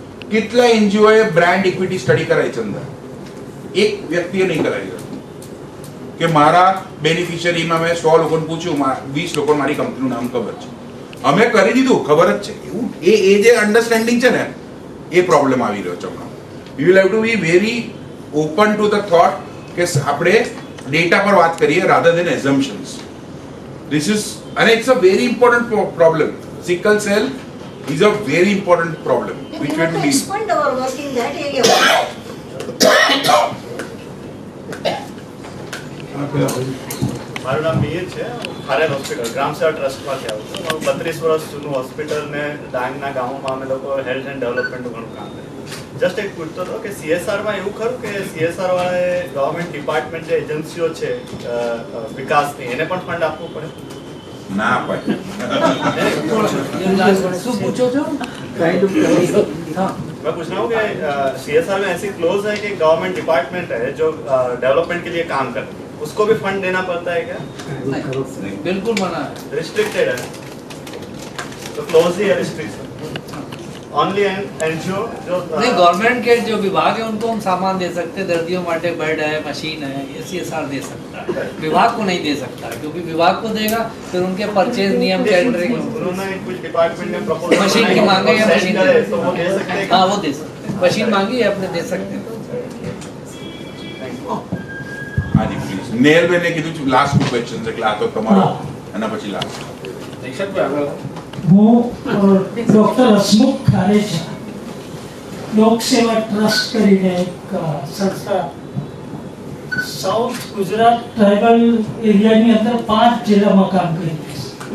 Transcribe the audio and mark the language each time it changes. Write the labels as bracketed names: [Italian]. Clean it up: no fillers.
[Gujarati] કેટલા એનજીઓએ brand equity study કરાવી છે અંદર? એક વ્યક્તિએ નહીં કરાવી કે મારા બેનિફિશિયરીમાં મેં 100 લોકોને પૂછ્યું, 20 લોકોને મારી કંપનીનું નામ ખબર છે. અમે કરી દીધું, ખબર જ છે. એવું એ જે અન્ડરસ્ટેન્ડિંગ છે ને, એ પ્રોબ્લેમ આવી રહ્યો છે હમણાં. [English] you will have to be very open to the thought [Gujarati] કે આપણે ડેટા પર વાત કરીએ rather then એઝમ્પશન્સ. [English] This is, and it's a very important problem. Sickle cell is a very important problem which we have to deal. Expand our work in that area. [Gujarati] મારું નામ મિહિર છે, ખારેલ hospital ગ્રામ સેવા ટ્રસ્ટમાંથી આવું છું. મારું 32 વર્ષ જૂનું હોસ્પિટલ ને ડાંગના ગામોમાં અમે લોકો હેલ્થ એન્ડ ડેવલપમેન્ટનું ઘણું કામ કરીએ. જસ્ટ એક પૂછતો હતો કે સીએસઆરમાં એવું ખરું કે સીએસઆર વાળાએ ગવર્મેન્ટ ડિપાર્ટમેન્ટ જે એજન્સીઓ છે વિકાસની, એને પણ ફંડ આપવું પડે? ના અપાય. શું પૂછો છો? [Hindi] मैं पूछ रहा हूँ कि सीएसआर में ऐसी क्लोज है कि गवर्नमेंट डिपार्टमेंट है जो डेवलपमेट के लिए काम करती है, उसको भी फंड देना पड़ता है क्या? बिल्कुल मना है. रिस्ट्रिक्टेड है, तो क्लोज ही है रिस्ट्रिक्शन. ओनली एनजीओ जो नहीं, गवर्नमेंट के जो विभाग है उनको हम सामान दे सकते हैं. [Gujarati] दर्दियों माटे [Hindi] बेड है, मशीन है, ये सीएसआर दे सकता है. विभाग को नहीं दे सकता, क्योंकि विभाग को देगा फिर उनके परचेज नियम टेंडरिंग. उन्होंने कुछ डिपार्टमेंट में प्रपोजल मशीन की मांगे या मशीन तो वो दे सकते हैं. हाँ, वो दे सकते हैं. मशीन मांगी है, अपने दे सकते हैं. [Gujarati] હાજી પ્લીઝ. નેહલબેને કીધું છે લાસ્ટ 2 ક્વેશ્ચન્સ, એટલે આ તો તમારો એના પછી લાસ્ટ. નિક્ષેપભાઈ આગળ હું ડૉક્ટર હસમુખ ખારેચા, લોક સેવા ટ્રસ્ટ કરીને એક સંસ્થા સાઉથ ગુજરાત ટ્રાઇબલ એરિયાની અંદર 5 જિલ્લામાં કામ કરી છે.